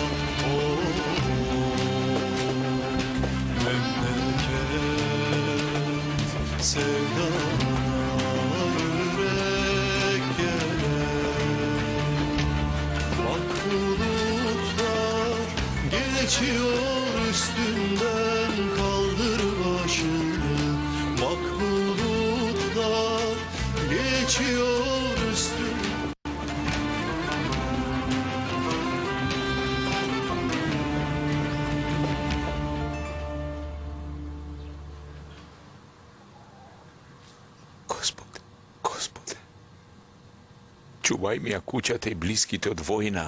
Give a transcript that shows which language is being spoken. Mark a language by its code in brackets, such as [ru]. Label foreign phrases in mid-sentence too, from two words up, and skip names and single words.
[tr] Memleket sevdana yürek gelir. Bak bulutlar geçiyor üstünden, kaldır başını. Bak bulutlar geçiyor üstünden. [mk] Господе, чувај ми ја куќата и блиските од војна.